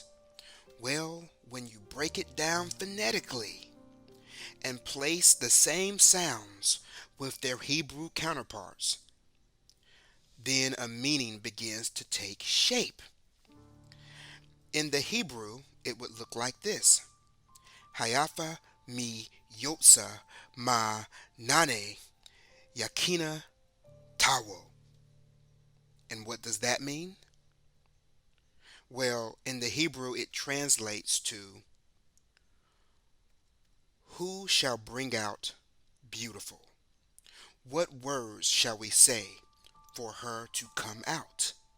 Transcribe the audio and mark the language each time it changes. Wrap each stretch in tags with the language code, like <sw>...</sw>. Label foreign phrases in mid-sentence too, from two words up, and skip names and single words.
<en>Well, when you break it down phonetically and place the same sounds with their Hebrew counterparts, then a meaning begins to take shape. In the Hebrew, it would look like this.</en> <he>היפה מי יוציא מה נענה יכינה תבוא.</he> <en>And what does that mean? Well, in the Hebrew, it translates to, who shall bring out beautiful? What words shall we say for her to come out?</en>